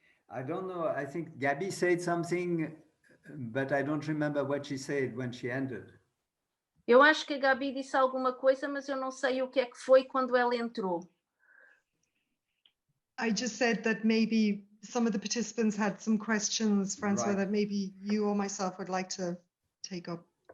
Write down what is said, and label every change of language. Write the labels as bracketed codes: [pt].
[en] I don't know, I think Gabby said something, but I don't remember what she said when she ended. [pt] Eu acho que a Gabi disse alguma coisa, mas eu não sei o que é que foi quando ela entrou. [en] I just said that maybe some of the participants had some questions, Francois, Right. that maybe you or myself would like to take up.